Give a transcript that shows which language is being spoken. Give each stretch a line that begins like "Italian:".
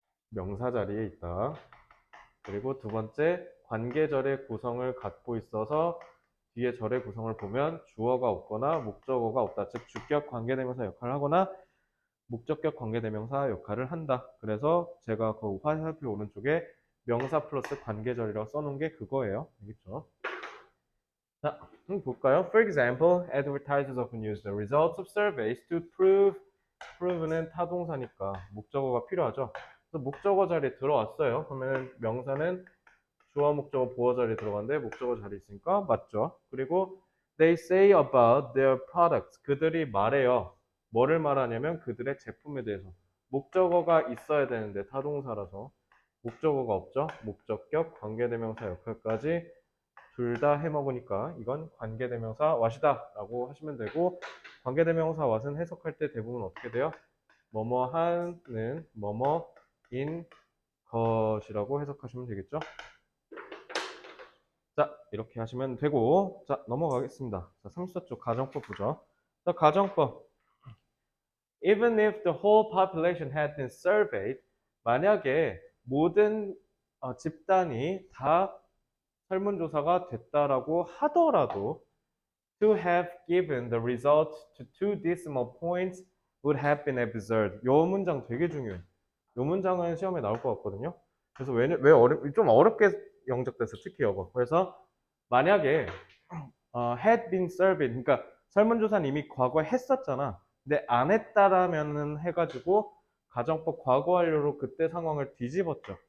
Korean: 명사 자리에 있다. 그리고 두 번째 관계절의 구성을 갖고 있어서 뒤에 절의 구성을 보면 주어가 없거나 목적어가 없다. 즉 주격 관계대명사 역할을 하거나 목적격 관계대명사 역할을 한다. 그래서 제가 그 화살표 오른쪽에 명사 플러스 관계절이라고 써놓은 게 그거예요. 알겠죠? 자, 볼까요?
English: For example, advertisers often use the results of surveys to prove
Korean: 는 타동사니까 목적어가 필요하죠. 그래서 목적어 자리에 들어왔어요. 그러면 명사는 주어, 목적어, 보어 자리에 들어갔는데 목적어 자리에 있으니까 맞죠.
English: 그리고 they say about their products.
Korean: 그들이 말해요. 뭐를 말하냐면 그들의 제품에 대해서. 목적어가 있어야 되는데 타동사라서 목적어가 없죠. 목적격, 관계대명사 역할까지 둘 다 해먹으니까 이건 관계대명사 what이다 라고 하시면 되고, 관계대명사 what은 해석할 때 대부분 어떻게 돼요? 뭐뭐하는 뭐뭐인 것이라고 해석하시면 되겠죠. 자, 이렇게 하시면 되고, 자, 넘어가겠습니다. 자, 34쪽 가정법 보죠. 자, 가정법.
English: Even if the whole population had been surveyed,
Korean: 만약에 모든 집단이 다 설문조사가 됐다라고 하더라도
English: to have given the result to two decimal points would have been absurd.
Korean: 요 문장 되게 중요해. 요 문장은 시험에 나올 것 같거든요. 그래서 좀 어렵게 영작돼서 특히 이거. 그래서 만약에
English: had been surveyed,
Korean: 그러니까 설문조사는 이미 과거에 했었잖아. 근데 안 했다라면은 해가지고 가정법 과거 완료로 그때 상황을 뒤집었죠.